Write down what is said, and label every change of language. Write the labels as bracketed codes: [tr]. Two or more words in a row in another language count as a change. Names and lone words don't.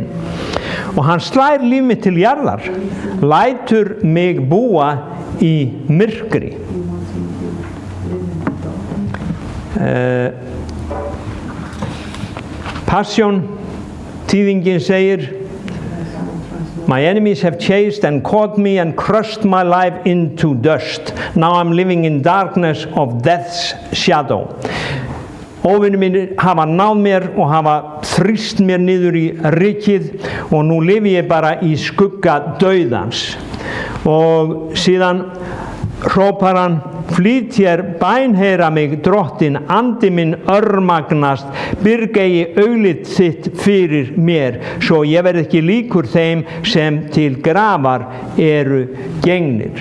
[is] Og hann slær líf mitt til jarðar, lætur mig búa í myrkri. Passion þýðingin segir: [en] My enemies have chased and caught me and crushed my life into dust. Now I'm living in darkness of death's shadow. [is] Óvinir mínir hafa náð mér og hafa þrýst mér niður í rykið og nú lifi ég bara í skugga dauðans. Og síðan hrópar hann, flýt hér, bænheyra mig, drottin, andi minn örmagnast, byrgegi auglið þitt fyrir mér, svo ég verð ekki líkur þeim sem til grafar eru gengnir.